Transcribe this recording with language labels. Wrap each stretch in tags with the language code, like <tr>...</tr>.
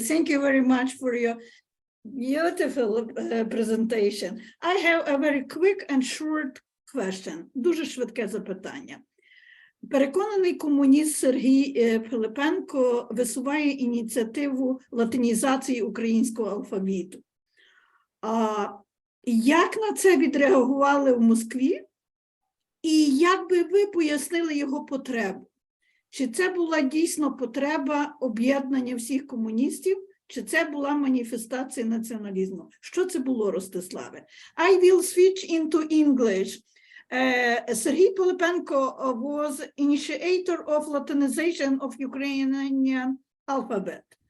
<en>Thank you very much for your beautiful presentation. I have a very quick and short question.</en> <uk>Дуже швидке запитання. Переконаний комуніст Сергій Pylypenko висуває ініціативу латинізації українського алфавіту. Як на це відреагували в Москві? І як би ви пояснили його потребу? Чи це була дійсно потреба об'єднання всіх комуністів, чи це була маніфестація націоналізму? Що це було, Ростиславе?</uk> <en>I will switch into English. Serhiy Pylypenko was initiator of Latinization of Ukrainian alphabet.</en>